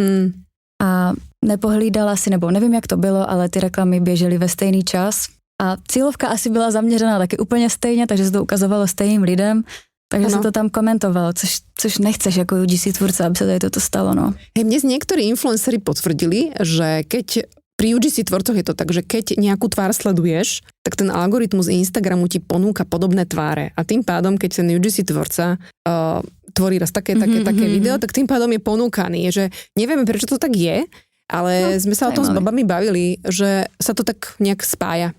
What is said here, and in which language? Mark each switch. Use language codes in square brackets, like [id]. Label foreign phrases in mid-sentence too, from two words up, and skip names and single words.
[cs] A nepohlídala si, nebo nevím, jak to bylo, ale ty reklamy běžely ve stejný čas a cílovka asi byla zaměřená taky úplně stejně, takže se to ukazovalo stejným lidem, takže se to tam komentovalo, což nechceš jako UGC tvůrce, aby se tady toto stalo, no. [sk] Hej, mne niektorí influenceri potvrdili, že keď pri UGC tvorcoch je to tak, že keď nejakú tvár sleduješ, tak ten algoritmus Instagramu ti ponúka podobné tváre a tým pádom, keď ten UGC tvorca tvorí raz také video, tak tým pádom je ponúkaný, že nevieme, prečo to tak je, ale sme sa o tom s babami bavili, že sa to tak nejak spája.